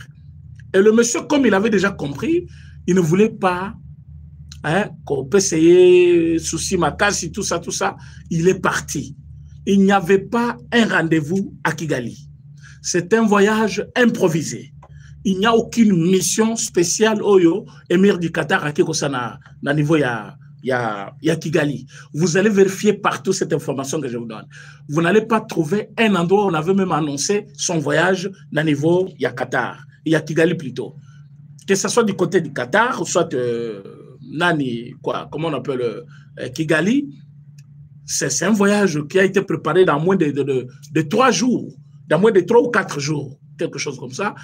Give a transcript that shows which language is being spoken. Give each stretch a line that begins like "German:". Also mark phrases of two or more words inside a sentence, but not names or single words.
French: Et le monsieur, comme il avait déjà compris, il ne voulait pas qu'on peut essayer, souci, makasi, tout ça, il est parti. Il n'y avait pas un rendez-vous à Kigali. C'est un voyage improvisé. Il n'y a aucune mission spéciale Oyo, émir du Qatar à Kekosana,
Lingala: na niveau ya Kigali.
French: Vous allez vérifier partout cette information que je vous donne. Vous n'allez pas trouver un endroit où on avait même annoncé son voyage
Lingala: na niveau ya Qatar, ya Kigali
French: plutôt. Que ce soit du côté du Qatar, ou soit Nani, quoi, comment on appelle Kigali, c'est un voyage qui a été préparé dans moins de 3 jours, dans moins de 3 ou 4 jours, quelque chose comme ça.